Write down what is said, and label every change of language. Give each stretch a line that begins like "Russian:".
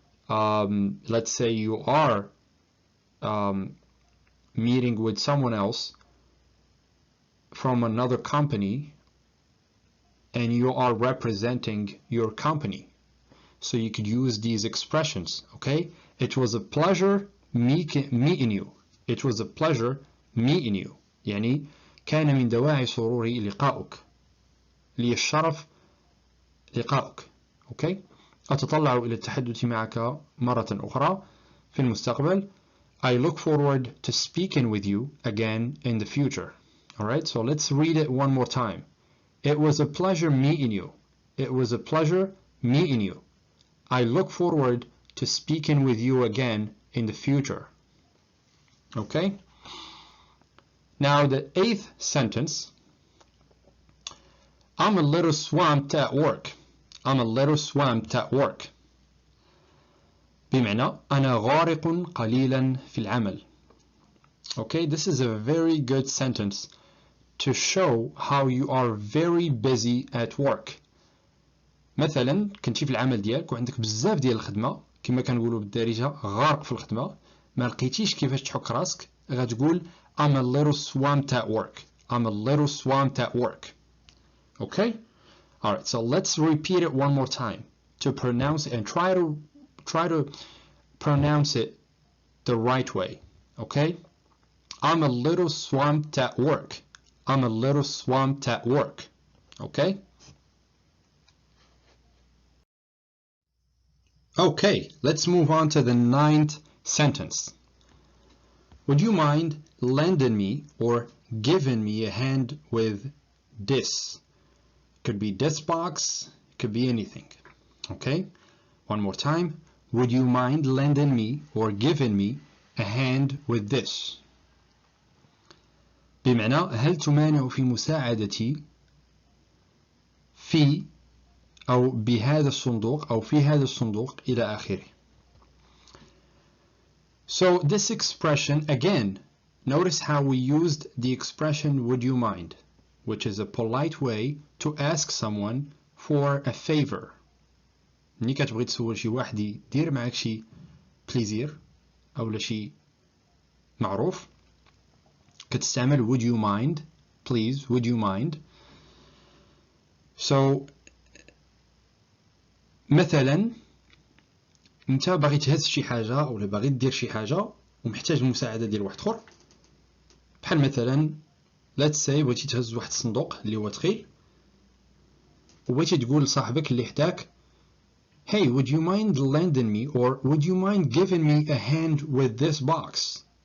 English: Let's say you are meeting with someone else from another company and you are representing your company. So you could use these expressions, okay? It was a pleasure meeting you. It was a pleasure meeting you.
Arabic: يعني كان من دواعي سروري لقاؤك. لي الشرف لقاؤك. Okay? أتطلع إلى التحدث معك مرة أخرى في المستقبل.
English: I look forward to speaking with you again in the future. Alright, so let's read it one more time. It was a pleasure meeting you. It was a pleasure meeting you. I look forward to speaking with you again in the future. Okay? Now the 8th sentence. I'm a little swamped at work. I'm a little swamped at work.
Arabic: بمعنى أنا غارق قليلا في العمل.
English: Okay, this is a very good sentence to show how you are very busy at work.
Arabic: مثلا كنتي في العمل ديالك وعندك بزاف ديال الخدمة كما كنقولوا بالدارجة غارق في الخدمة ما لقيتيش كيفاش تحك راسك غتقول
English: I'm a little swamped at work. I'm a little swamped at work. Okay? Alright, so let's repeat it one more time to pronounce it and try to pronounce it the right way. Okay? I'm a little swamped at work. I'm a little swamped at work. Okay? Okay, let's move on to the 9th sentence. Would you mind lending me or giving me a hand with this? Could be this box, could be anything. Okay? One more time. Would you mind lending me or giving me a hand with this?
Arabic: بمعنى هل تمانع في مساعدتي في أو بهذا الصندوق أو في هذا الصندوق إلى آخره.
English: So this expression, again, notice how we used the expression would you mind, which is a polite way to ask someone for a favor.
Arabic: ملي كتبغي تسول شي واحد يدير معاك شي بليزير أو شي معروف كتستعمل
English: would you mind, please, would you mind.
Arabic: So مثلا انت باغي تهز شي حاجه او باغي دير شي حاجه ومحتاج المساعده ديال واحد اخر بحال مثلا
English: let's say
Arabic: بغيتي تهز واحد الصندوق اللي هو ثقيل وبغيتي تقول لصاحبك اللي حداك
English: hey would you mind lending me or would you mind giving me a hand with this box.